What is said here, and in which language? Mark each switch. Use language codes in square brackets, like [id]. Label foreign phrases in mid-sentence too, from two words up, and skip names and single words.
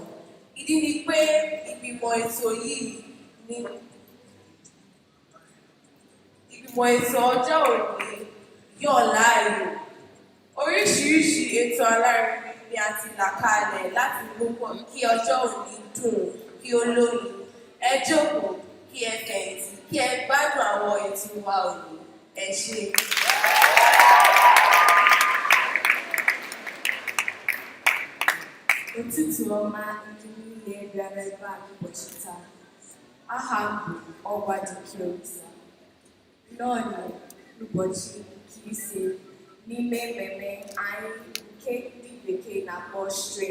[yo] Ìdí ni pé ìgbìmọ̀ ètò yìí ní ìgbìmọ̀ ètò ọjọ́ òní yàn láàyò. Oríṣiríṣi ètò alárinrin ni a ti là kalẹ̀ láti gbogbo kí ọjọ́ òní dùn kí ó lóyún. Ẹ jókòó kí ẹ fẹ̀yìntì kí ẹ gbádùn àwọn ètò wa òní. Ẹ ṣé. [ig] Ụtụtụ ọma ndị niile bịara ebe a ụbọchị taa. Aha m bụ Ọgbadikeobi. N'ọnụ ụbọchị nke ise n'ime mmemme anyị nke ndị bekee na-akpọ Stream.